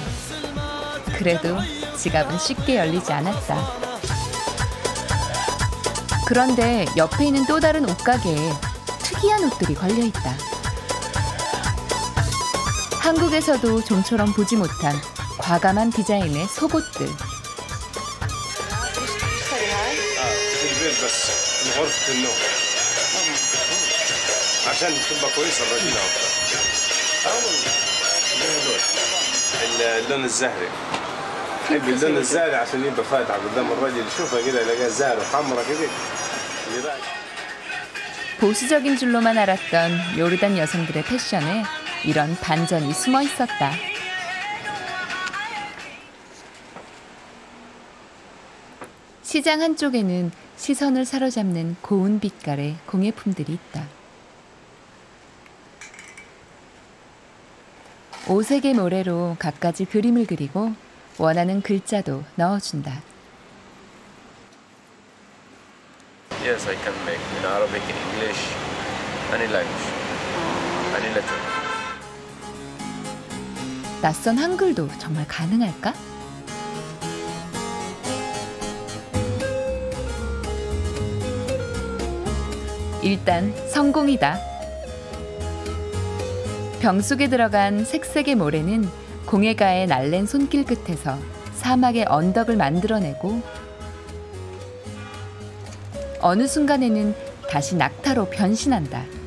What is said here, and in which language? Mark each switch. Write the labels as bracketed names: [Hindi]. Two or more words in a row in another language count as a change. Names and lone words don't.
[Korean] 그래도 지갑은 쉽게 열리지 않았다. 그런데 옆에 있는 또 다른 옷가게에 특이한 옷들이 걸려있다. 한국에서도 좀처럼 보지 못한 과감한 디자인의 속옷들. [Arabic] اللون الزهري بحب اللون الزهري عشان يبقى فاتح قدام الرجل يشوفها كده يلاقيها زهري وحمرا كده. [Korean] 보수적인 줄로만 알았던 요르단 여성들의 패션에 이런 반전이 숨어 있었다. 시장 한쪽에는 시선을 사로잡는 고운 빛깔의 공예품들이 있다. 오색의 모래로 갖가지 그림을 그리고 원하는 글자도 넣어준다. [English] Yes, I can make in Arabic, in English, any language, any letter. [Korean] 낯선 한글도 정말 가능할까? 일단 성공이다. 병 속에 들어간 색색의 모래는 공예가의 날랜 손길 끝에서 사막의 언덕을 만들어내고 어느 순간에는 다시 낙타로 변신한다.